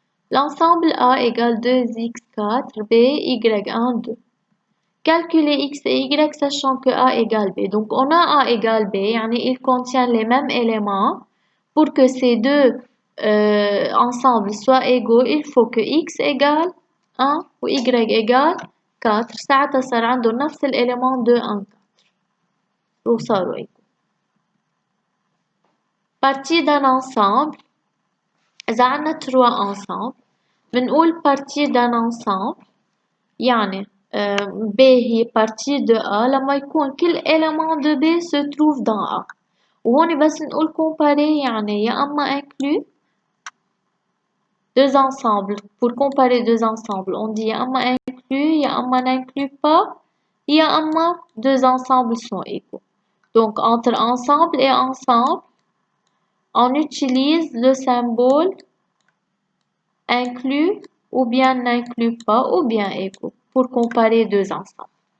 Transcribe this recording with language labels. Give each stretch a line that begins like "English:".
French: L'ensemble A égale 2x4, B, y1, 2. Calculer x et y sachant que A égale B. Donc on a A égale B, ils contiennent les mêmes éléments. Pour que ces deux ensembles soient égaux, il faut que x égale 1 ou y égale 4.
Arabic: ساعتها صار عندهم نفس الإيليمون 2, 1, 4. وصاروا égaux.
French: Partie d'un ensemble. إذا عنا 3 ensembles بنقول partie d'un ensemble يعني B هي partie de A لما يكون كل élément de B se trouve dans A.
Arabic: وهون بس نقول comparer يعني يا أما inclus deux ensembles.
French: Pour comparer deux ensembles, on dit يا أما inclus يا أما n'inclut pas يا أما deux ensembles sont égaux. Donc entre ensemble et ensemble, on utilise le symbole inclus ou bien n'inclut pas ou bien égaux pour comparer deux ensembles.